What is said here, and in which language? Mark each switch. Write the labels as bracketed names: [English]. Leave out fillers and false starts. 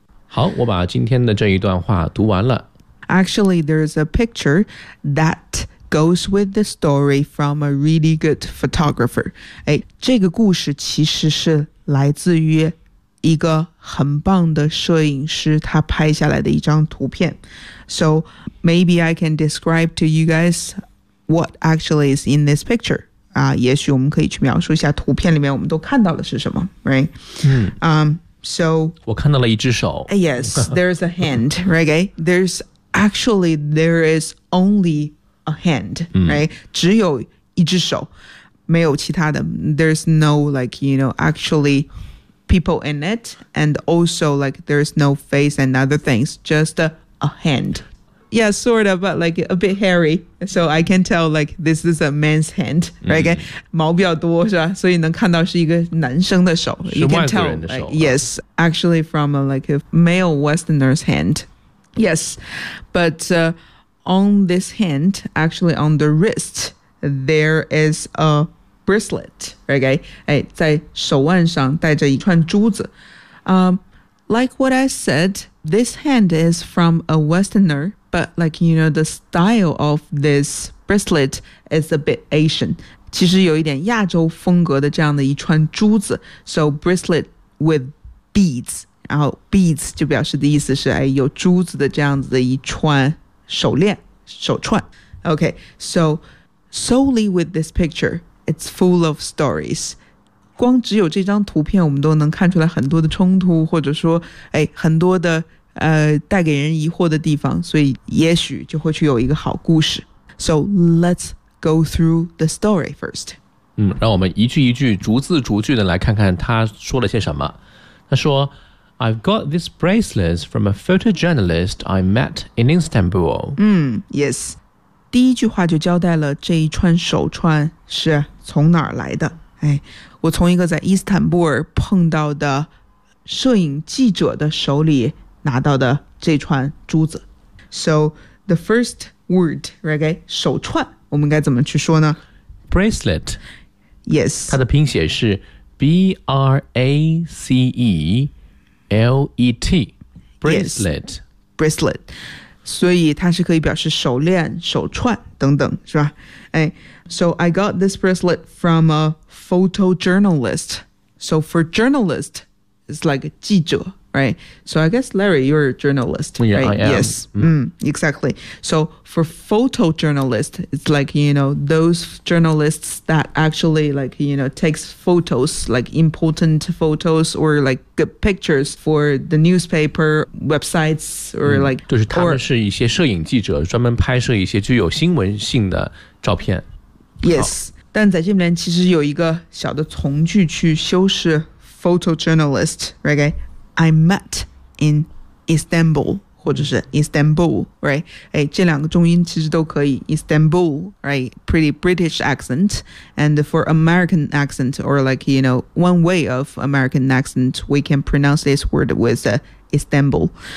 [Chinese] 好，我把今天的这一段话读完了。 [English] Actually, there's a picture that goes with the story from a really good photographer. [Chinese] 这个故事其实是来自于一个很棒的摄影师他拍下来的一张图片。 [English] So maybe I can describe to you guys what actually is in this picture. [Chinese] 也许我们可以去描述一下图片里面我们都看到的是什么 ，right？ [English] So [Chinese] 我看到了一只手。 [English] Yes, there's a hand, right? There's actually there is only a hand, right？ [Chinese] 只有一只手，没有其他的。 [English] There's no like you know actually people in it, and also like there's no face and other things, just a hand. Yeah, sort of, but like a bit hairy. So I can tell like this is a man's hand, right?、 [Chinese] 毛比较多是吧？所以能看到是一个男生的手。是外国人的手。 [English] Yes, actually from a, like a male Westerner's hand. Yes, but、on this hand, actually on the wrist, there is a bracelet, right? [Chinese] 在手腕上戴着一串珠子。 [English] Like what I said, this hand is from a Westerner. But like, you know, the style of this bracelet is a bit Asian. [Chinese] 其实有一点亚洲风格的这样的一串珠子。 [English] So bracelet with beads. [Chinese] 然后 beads 就表示的意思是、哎、有珠子的这样子的一串手链、手串。 [English] Okay, so solely with this picture, it's full of stories. [Chinese] 光只有这张图片我们都能看出来很多的冲突或者说、哎、很多的带给人疑惑的地方，所以也许就会去有一个好故事。 [English] So let's go through the story first、 [Chinese] 让我们一句一句逐字逐句的来看看他说了些什么。他说 [English] I've got this bracelet from a photojournalist I met in Istanbul、 [Chinese] Yes 第一句话就交代了这一串手串是从哪儿来的、哎、我从一个在伊斯坦布尔碰到的摄影记者的手里拿到的这串珠子。 [English] So the first word, right? [Chinese] 手串我们该怎么去说呢？ [English] Bracelet. Yes. [Chinese] 它的拼写是 B-R-A-C-E-L-E-T. Bracelet. [English] Yes, bracelet. [Chinese] 所以它是可以表示手链、手串等等，是吧？ [English] So I got this bracelet from a photojournalist. So for journalist, it's like 记者。Right, so I guess Larry, you're a journalist, yeah, right? I am. Yes, exactly. So for photojournalist, it's like, you know, those journalists that actually like, you know, takes photos, like important photos or like good pictures for the newspaper, websites or like... [Chinese] 就是他们是一些摄影记者专门拍摄一些具有新闻性的照片。 Yes, 但在这边其实有一个小的从句去修饰 photojournalist, right? [English] I met in Istanbul, [Chinese] 或者是 [English] Istanbul, right? [Chinese] 哎，这两个重音其实都可以。 [English] Istanbul, right? Pretty British accent. And for American accent, or like, you know, one way of American accent, we can pronounce this word with Istanbul.